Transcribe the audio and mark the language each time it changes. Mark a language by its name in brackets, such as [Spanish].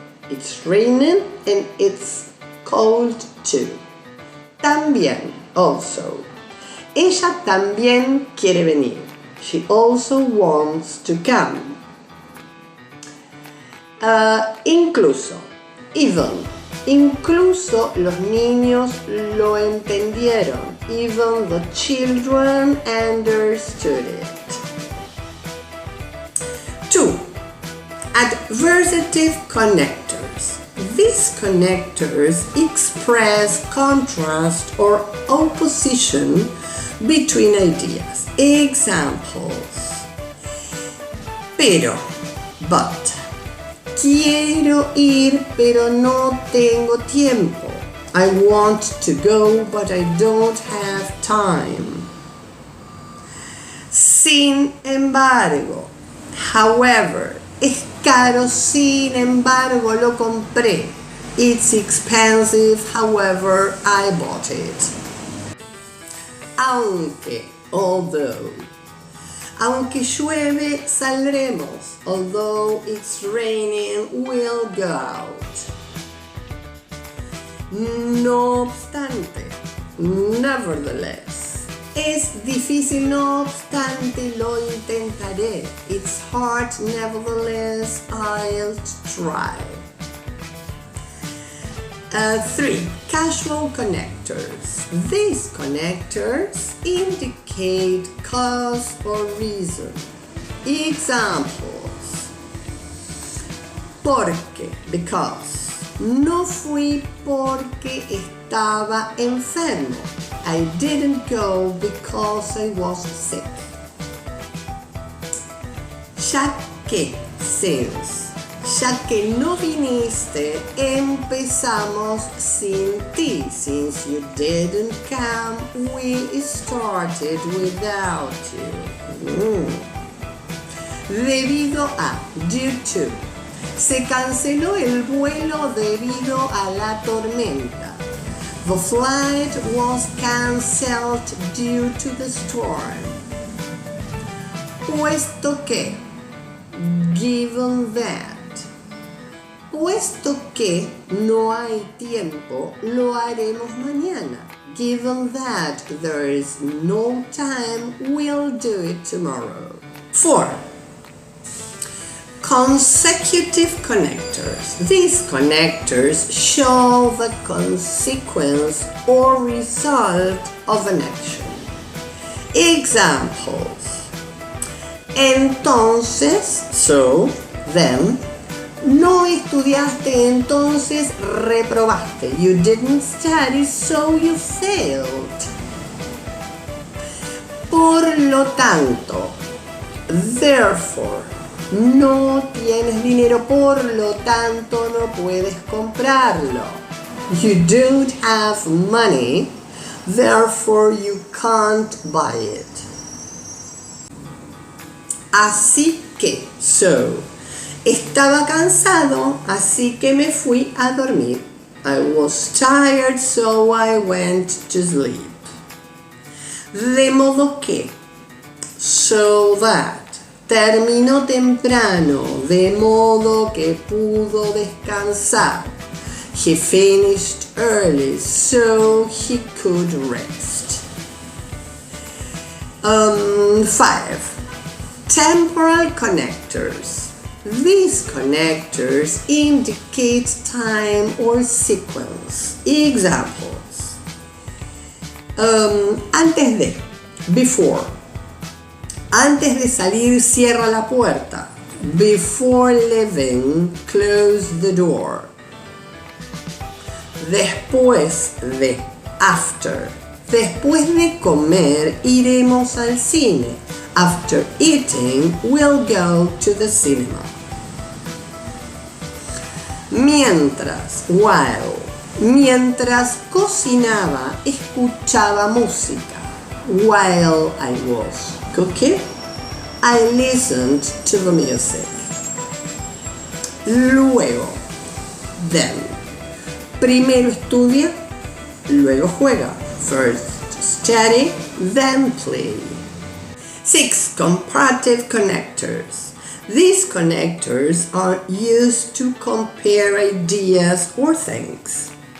[English] It's raining and it's cold too. [Spanish] También, [English] also. [Spanish] Ella también quiere venir. [English] She also wants to come. [Spanish] Incluso. [English] Even. [Spanish] Incluso los niños lo entendieron. [English] Even the children understood it. 2. Adversative connectors. These connectors express contrast or opposition between ideas. Examples. Pero, but. [Spanish] Quiero ir, pero no tengo tiempo. [English] I want to go, but I don't have time. [Spanish] Sin embargo. [English] However. [Spanish] Es caro, sin embargo lo compré. [English] It's expensive, however I bought it. [Spanish] Aunque, [English] although. [Spanish] Aunque llueve, saldremos. [English] Although it's raining, we'll go out. [Spanish] No obstante, [English] nevertheless. [Spanish] Es difícil, no obstante, lo intentaré. [English] It's hard, nevertheless, I'll try. 3. Casual connectors. These connectors indicate cause or reason. Examples. Porque, because. [Spanish] No fui porque estaba enfermo. [English] I didn't go because I was sick. [Spanish] Ya que, [English] since. [Spanish] Ya que no viniste, empezamos sin ti. [English] Since you didn't come, we started without you. [Spanish] Debido a, [English] due to. [Spanish] Se canceló el vuelo debido a la tormenta. [English] The flight was cancelled due to the storm. [Spanish] Puesto que, [English] given that. [Spanish] Puesto que no hay tiempo, lo haremos mañana. [English] Given that there is no time, we'll do it tomorrow. 4. Consecutive connectors. These connectors show the consequence or result of an action. Examples. Entonces, so, then. [Spanish] No estudiaste, entonces reprobaste. [English] You didn't study, so you failed. [Spanish] Por lo tanto. [English] Therefore. [Spanish] No tienes dinero, por lo tanto no puedes comprarlo. [English] You don't have money, therefore you can't buy it. [Spanish] Así que, [English] so. [Spanish] Estaba cansado, así que me fui a dormir. [English] I was tired, so I went to sleep. [Spanish] De modo que, [English] so that. [Spanish] Terminó temprano, de modo que pudo descansar. [English] He finished early, so he could rest. 5. Temporal connectors. These connectors indicate time or sequence. Examples. [Spanish] Antes de, [English] before. [Spanish] Antes de salir, cierra la puerta. [English] Before leaving, close the door. [Spanish] Después de, [English] after. [Spanish] Después de comer, iremos al cine. [English] After eating, we'll go to the cinema. [Spanish] Mientras, [English] while. [Spanish] Mientras cocinaba, escuchaba música. [English] While I was cooking, I listened to the music. [Spanish] Luego, [English] then. [Spanish] Primero estudia, luego juega. [English] First study, then play. 6. Comparative connectors. These connectors are used to compare ideas or things.